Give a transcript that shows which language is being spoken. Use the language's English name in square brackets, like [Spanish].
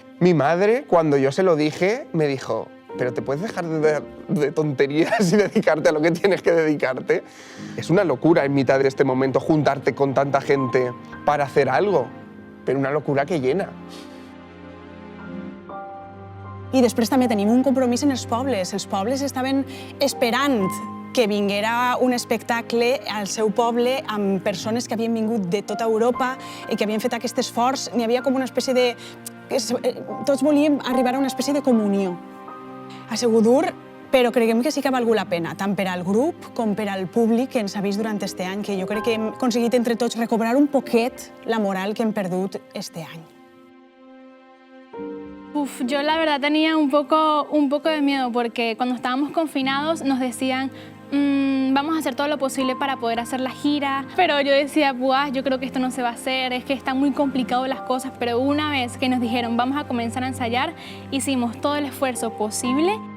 [Spanish] Mi madre, cuando yo se lo dije, me dijo: ¿pero te puedes dejar de tonterías y dedicarte a lo que tienes que dedicarte? Es una locura en mitad de este momento juntarte con tanta gente para hacer algo. Pero una locura que llena. [Catalan] I després també tenim un compromís en els pobles. Els pobles estaven esperant que vinguera un espectacle al seu poble amb persones que havien vingut de tota Europa i que havien fet aquest esforç. N'hi havia com una espècie de... Tots volíem arribar a una espècie de comunió. Ha sigut dur, però creiem que sí que ha valgut la pena, tant per al grup com per al públic que ens ha vist durant este any, que jo crec que hem aconseguit entre tots recuperar un poquet la moral que hem perdut este any. [Spanish] Yo la verdad tenía un poco de miedo porque cuando estábamos confinados nos decían vamos a hacer todo lo posible para poder hacer la gira, pero yo decía, buah, yo creo que esto no se va a hacer, es que están muy complicadas las cosas, pero una vez que nos dijeron vamos a comenzar a ensayar, hicimos todo el esfuerzo posible.